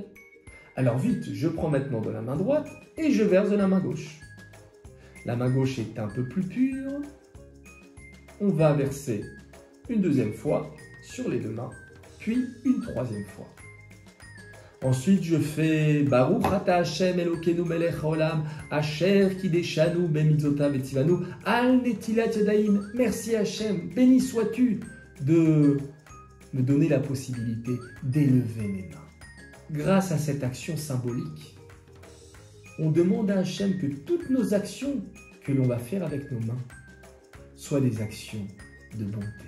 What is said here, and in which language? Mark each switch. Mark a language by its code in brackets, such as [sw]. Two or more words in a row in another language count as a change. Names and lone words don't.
[fr] Alors vite, je prends maintenant de la main droite et je verse de la main gauche. La main gauche est un peu plus pure. On va verser une deuxième fois sur les deux mains, puis une troisième fois. Ensuite, je fais [he] ברוך אתה השם אלוקינו מלך העולם אשר קדשנו במצוותיו וצונו על נטילת ידיים. [fr] Merci Hashem, béni sois-tu de me donner la possibilité d'élever mes mains. Grâce à cette action symbolique, on demande à Hachem que toutes nos actions que l'on va faire avec nos mains soient des actions de bonté.